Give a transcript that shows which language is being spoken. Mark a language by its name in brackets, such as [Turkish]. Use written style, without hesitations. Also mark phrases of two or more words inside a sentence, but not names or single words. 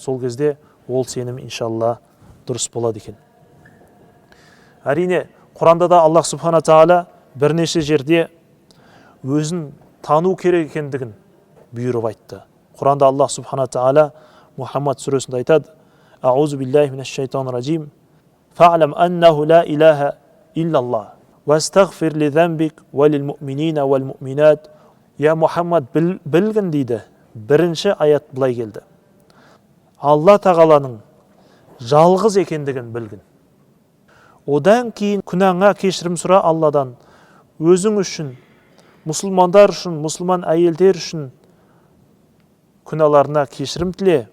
[Kazakh] Сол кезде ол сенім иншалла дұрыс болады екен. Әрине, Құранда да Аллах Субхана Тағала бірнеше жерде өзін тану керек екендігін бұйырып айтты. Құранда Аллах Субхана Тағала Мұхаммад сүресінде айтады: [Arabic] أعوذ بالله من الشيطان الرجيم. فاعلم أنه لا إله إلا الله. واستغفر لذنبك وللمؤمنين والمؤمنات. [Kazakh] Я Мұхаммад, білгін дейді. Бірінші аят былай келді: Алла Тағаланың жалғыз екендігін білгін. Одан кейін күнәңа кешірім сұра Алладан, өзің үшін, мұсылмандар үшін, мұсылман әйелдер үшін, күнәларына кешірім тіле.